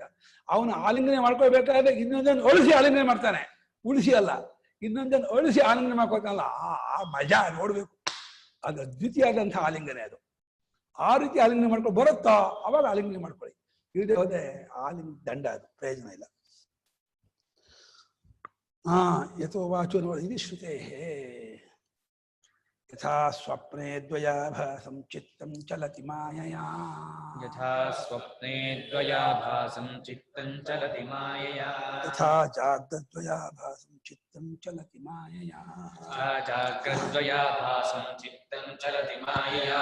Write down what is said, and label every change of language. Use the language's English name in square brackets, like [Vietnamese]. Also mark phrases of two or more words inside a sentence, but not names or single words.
[Kannada] ಅವನು ಆಲಿಂಗನೆ ಮಾಡ್ಕೊಳ್ಬೇಕಾದ್ರೆ ಇನ್ನೊಂದನ್ನು ಅಳಿಸಿ ಆಲಿಂಗನೆ ಮಾಡ್ತಾನೆ, ಉಳಿಸಿ ಅಲ್ಲ, ಇನ್ನೊಂದನ್ನು ಅಳಿಸಿ ಆಲಿಂಗನೆ ಮಾಡ್ಕೊಳ್ತಾನಲ್ಲ, ಆ ಮಜಾ ನೋಡ್ಬೇಕು. ಅದು ದ್ವಿತೀಯಾದಂಥ ಆಲಿಂಗನೆ ಅದು. ಆ ರೀತಿ ಆಲಿಂಗನೆ ಮಾಡ್ಕೊಂಡು ಬರುತ್ತಾ ಅವಾಗ ಆಲಿಂಗನೆ ಮಾಡ್ಕೊಳ್ಳಿ, ಇಲ್ಲದೆ ಹೋದ್ರೆ ಆಲಿಂಗ ದಂಡ, ಅದು ಪ್ರಯೋಜನ ಇಲ್ಲ. [Sanskrit] ಯಥೋ ವಾಚೋ [Kannada] ನೋಡಿ, ಇದು [Sanskrit] ಶ್ರುತೇ ಯಥಾ ಸ್ವಪ್ನೆ ದ್ವಯಾಭಾಸಂ ಚಿತ್ತಂ ಚಲತಿ ಮಾಯಯಾ. ಯಥಾ ಸ್ವಪ್ನೆ ದ್ವಯಾಭಾಸಂ ಚಿತ್ತಂ ಚಲತಿ ಮಾಯಯಾ. ಯಥಾ ಜಾಗ್ರದ್ವಯಾಭಾಸಂ ಚಿತ್ತಂ ಚಲತಿ ಮಾಯಯಾ. ಯಥಾ ಜಾಗ್ರದ್ವಯಾಭಾಸಂ ಚಿತ್ತಂ ಚಲತಿ ಮಾಯಯಾ.